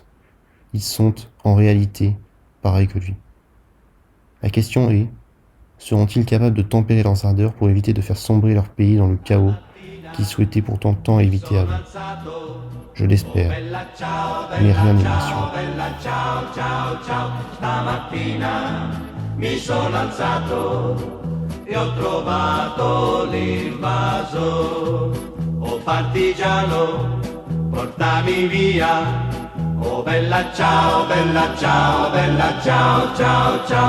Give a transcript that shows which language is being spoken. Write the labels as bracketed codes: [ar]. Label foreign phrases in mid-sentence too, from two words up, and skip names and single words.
[fr] Ils sont, en réalité, pareils que lui. La question est, seront-ils capables de tempérer leurs ardeurs pour éviter de faire sombrer leur pays dans le chaos qu'ils souhaitaient pourtant tant éviter avant? Je l'espère, mais rien n'est bien sûr. [it] Mi sono alzato e ho trovato l'invaso. Oh partigiano, portami via. Oh bella ciao, bella ciao, bella ciao, ciao, ciao.